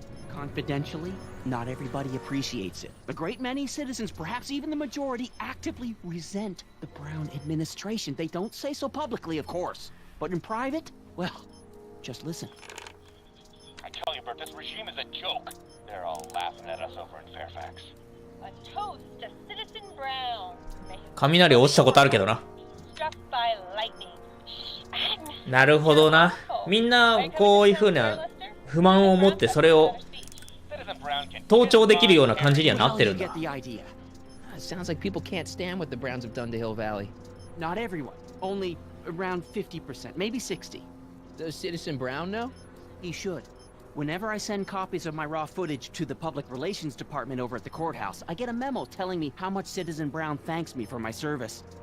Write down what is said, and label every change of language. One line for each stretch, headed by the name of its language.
English: Confidentially, not everybody appreciates it. A great many citizens, perhaps even the majority, actively resent the Brown administration. They don't say so publicly, of course. But in private, well, just listen. I tell you, Bert, this regime is a joke. They're all laughing at us over in Fairfax. A toast to Citizen Brown.
Japanese: 雷落ちたことあるけどな。
English: Struck by lightning.
Japanese: なるほどな。みんなこういう風な不満を持ってそれを盗聴できるような感じにはなってるんだ。
English: Sounds like people can't stand what the Browns have done to Hill Valley. Not everyone. Only around 50%, maybe 60. Does Citizen Brown know? He should. Whenever I send copies of my raw footage to the public relations department over at the courthouse, I get a memo telling me how much Citizen Brown thanks me for my service.